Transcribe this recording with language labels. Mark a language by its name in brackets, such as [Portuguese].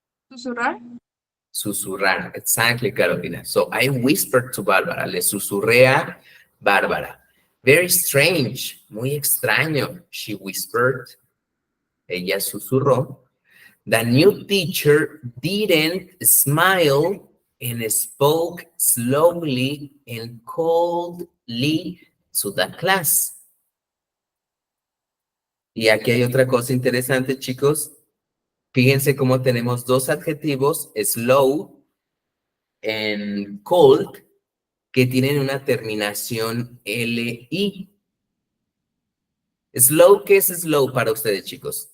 [Spanish] ¿Susurrar? Susurrar, [English] exactly, Carolina. So I whispered to Bárbara. [Spanish] Le susurré a Bárbara. [English] Very strange, [Spanish] muy extraño, [English] she whispered. [Spanish] Ella susurró. [English] The new teacher didn't smile and spoke slowly and coldly to the class. [Spanish] Y aquí hay otra cosa interesante, chicos. Fíjense cómo tenemos dos adjetivos, [English] slow and cold, [Spanish] que tienen una terminación LI. Slow, ¿qué es slow para ustedes, chicos?